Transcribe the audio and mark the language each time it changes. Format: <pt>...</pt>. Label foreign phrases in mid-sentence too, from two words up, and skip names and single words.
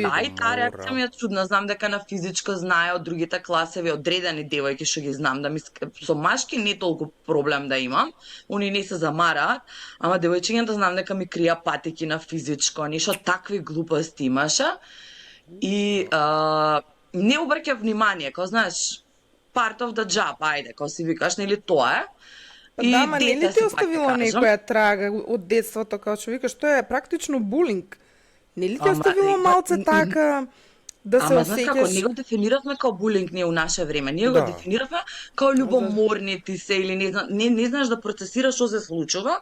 <mk>Да, и таа реакција ми е чудна. Знам дека на физичко знае од другите класеви, одредени девојки што ги знам, да ми со машки не толку проблем да имам, они не се замараат, ама девојчињата знам дека ми крија патики на физичко, нешто такви глупости имаше. И не обрќа внимание, као знаеш,</mk> <en>part of the job,</en> <mk>ајде, као си викаш, нели тоа е. Да, ма не ли ти оставила некоја трага од детството, као што викаш, тоа е практично булинг. Не ли ти оставила малце така да се осеќаш? Ама знаеш како, ние го дефиниравме као булинг ние у наше време. Ние го дефиниравме као љубоморни ти се или не знаеш да процесираш што се случува.</mk>